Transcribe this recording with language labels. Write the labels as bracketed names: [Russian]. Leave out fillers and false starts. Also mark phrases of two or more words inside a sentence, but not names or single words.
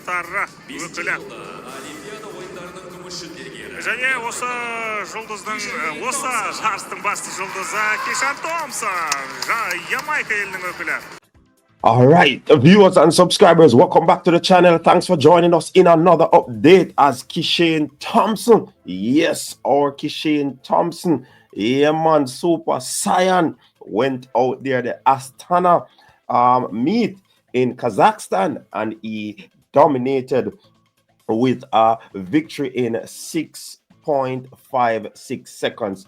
[Kazakh] қатары өкілі. Және осы жұлдыздың, осы жарыстың басты жұлдызы Kishane Thompson, Ямайка елінің өкілі. [English] All right, viewers and subscribers, welcome back to the channel. Thanks for joining us in another update as Kishane Thompson. Yes, our Kishane Thompson, yeah man, Super Saiyan, went out there, the Astana meet in Kazakhstan, and he dominated with a victory in 6.56 seconds.